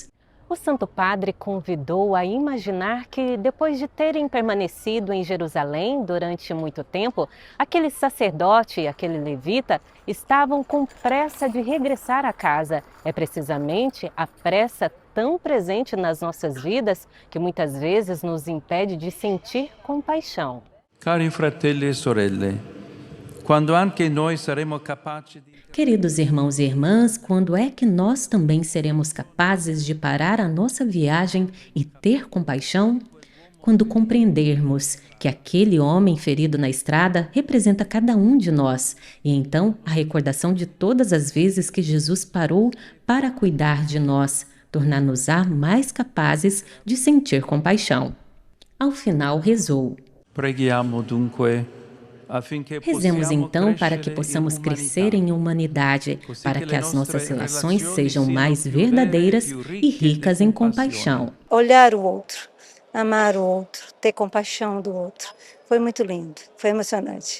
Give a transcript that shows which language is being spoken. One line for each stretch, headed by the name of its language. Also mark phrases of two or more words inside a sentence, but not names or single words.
Portuguese: O Santo Padre convidou a imaginar que, depois de terem permanecido em Jerusalém durante muito tempo, aquele sacerdote e aquele levita estavam com pressa de regressar a casa. É precisamente a pressa tão presente nas nossas vidas que muitas vezes nos impede de sentir compaixão.
Italian: Cari fratelli e sorelle, quando anche noi saremo capaci di...
Portuguese: Queridos irmãos e irmãs, quando é que nós também seremos capazes de parar a nossa viagem e ter compaixão? Quando compreendermos que aquele homem ferido na estrada representa cada um de nós, e então a recordação de todas as vezes que Jesus parou para cuidar de nós, tornar-nos-á mais capazes de sentir compaixão. Ao final rezou.
Italian: Preghiamo dunque.
Portuguese: Rezemos então para que possamos crescer em humanidade, para que as nossas relações sejam mais verdadeiras e ricas em compaixão. Olhar o outro, amar o outro, ter compaixão do outro. Foi muito lindo, foi emocionante.